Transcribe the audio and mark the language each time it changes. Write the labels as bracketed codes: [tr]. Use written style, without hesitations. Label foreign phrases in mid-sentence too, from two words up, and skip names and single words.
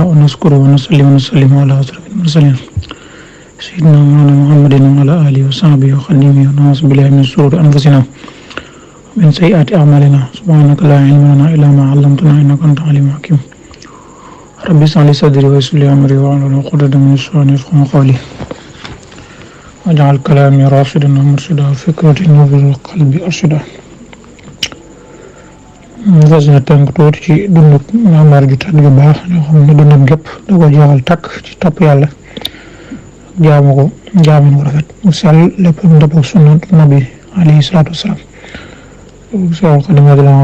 [ar] نشكر ونصلي ونسلم على أشرف المرسلين سيدنا مولانا محمد وعلى آله وصحبه وخدمه ونعوذ بالله من شرور أنفسنا ومن سيئات أعمالنا سبحانك لا علم لنا إلا ما علمتنا إنك أنت العليم الحكيم ربي اشرح لي صدري ويسر لي أمري واحلل عقدة من لساني يفقهوا قولي واجعل كلامي راشدا ومرشدا وفكرتي نور قلبي أرشدا [wo] fas na tënk tuuti ci dunduk jàmbaar ju tedd ju baax ñoo xam ne dundam gépp da ko jeexal takk ci topp yàlla jaamu ko jaamin wu rafet mu sell lépp mu dëpp ak sunnat [ar] نبي عليه الصلاة والسلام [wo] Seexul Xadiim radiyallaahu